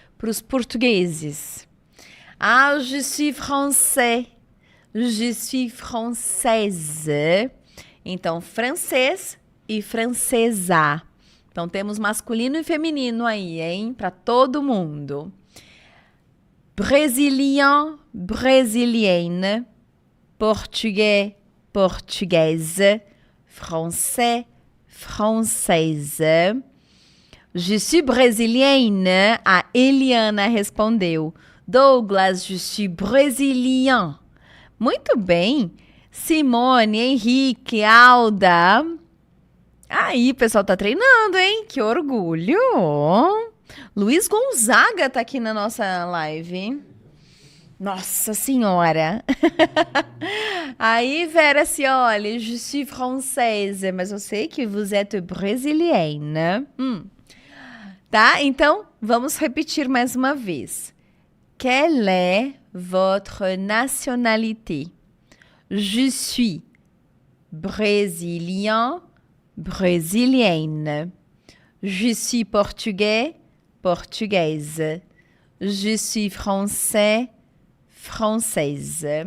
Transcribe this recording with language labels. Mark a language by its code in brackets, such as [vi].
[pt] Para os portugueses. Ah, [fr] je suis français. Je suis française. [pt] Então, francês e francesa. Então, temos masculino e feminino aí, hein? Para todo mundo. [fr] Brésilien, brésilienne. [pt] Português, portuguesa. [fr] Français, française. Je suis brésilienne. [pt] A Eliana respondeu. [fr] Douglas, je suis brésilien. [pt] Muito bem. Simone, Henrique, Alda. Aí, o pessoal tá treinando, hein? Que orgulho. Luiz Gonzaga tá aqui na nossa live. Nossa Senhora. [fr] Aí, Vera Cioli, je suis française. [pt] Mas eu sei que [fr] vous êtes brésilienne. [pt] Tá? Então, vamos repetir mais uma vez. [fr] Quelle est votre nationalité? Je suis brésilien, brésilienne. Je suis portugais, portugaise. Je suis français, française.